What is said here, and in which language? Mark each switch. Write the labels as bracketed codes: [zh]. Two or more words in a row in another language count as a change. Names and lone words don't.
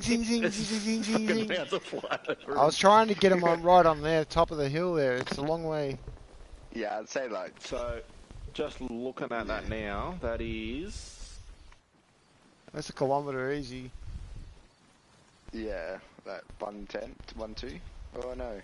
[en] Zing, zing, as zing, zing, zing, fucking zing. bounce a fly over I was trying to get them on right on there, top of the hill there. It's a long way. Yeah, I'd say like. So, just looking at that now, that is. That's a kilometre easy. Yeah, like 110, 1.2. Oh no.